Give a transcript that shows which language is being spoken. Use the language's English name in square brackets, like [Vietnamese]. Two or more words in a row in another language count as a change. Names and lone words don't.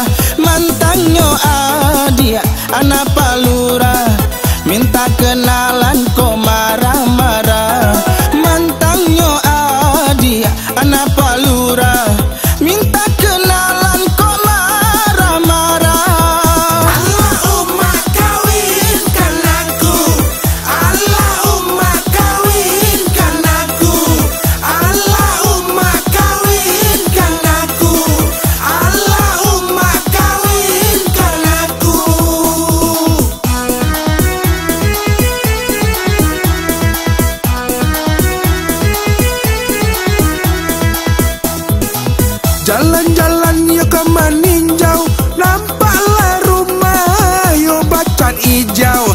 [Minangkabau] Mantanyo adia anak palura minta kenalan kok marah-marah. Mantanyo adia anak palura minta kenalan kok marah-marah. [Indonesian] Allahumma kawinkan aku, Allahumma kawinkan aku, Allahumma kawinkan aku, Allahumma kawinkan aku. [Minangkabau] Jalan-jalan yo ke maninjau, nampaklah rumah yo bacat hijau.